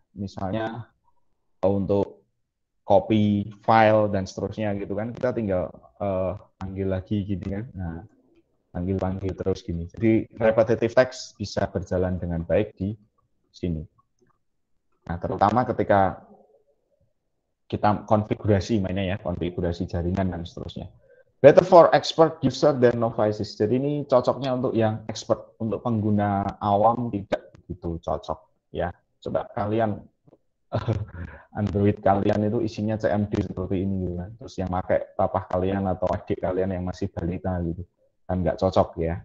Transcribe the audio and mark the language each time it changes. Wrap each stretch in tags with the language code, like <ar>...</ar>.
<id>Misalnya untuk copy file dan seterusnya gitu kan, kita tinggal panggil lagi gitu kan. Nah, panggil terus gini. Jadi</id> <en>repetitive text</en> <id>bisa berjalan dengan baik di sini. Nah, terutama ketika kita konfigurasi mainnya ya, konfigurasi jaringan dan seterusnya.</id> <en>Better for expert user than novices.</en> <id>Jadi ini cocoknya untuk yang expert, untuk pengguna awam tidak begitu cocok ya. Coba kalian Android kalian itu isinya CMD seperti ini gitu kan. Terus yang pakai papa kalian atau adik kalian yang masih balita gitu kan nggak cocok ya.</id>